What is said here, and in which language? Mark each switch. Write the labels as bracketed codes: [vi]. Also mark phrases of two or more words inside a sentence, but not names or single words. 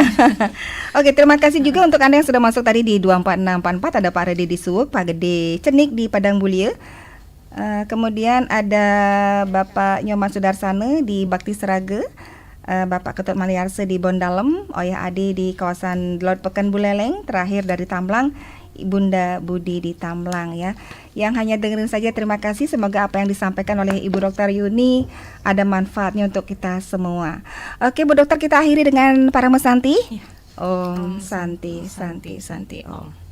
[id] Oke, terima kasih juga untuk Anda yang sudah masuk tadi di 24644. Ada Pak Redi di Suwuk, Pak Gede Cenik di Padang Bulia. Kemudian ada Bapak Nyoman Sudarsana di Bakti Seraga, Bapak Ketut Maliarse di Bondalem, Oyah Adi di kawasan Laut Pekan Buleleng, terakhir dari Tamblang Bunda Budi di Tamblang ya. Yang hanya dengerin saja, terima kasih. Semoga apa yang disampaikan oleh Ibu Dokter Yuni ada manfaatnya untuk kita semua. Oke Bu Dokter, kita akhiri dengan Parama Santi. [sa] Om Santi Santi Santi Om.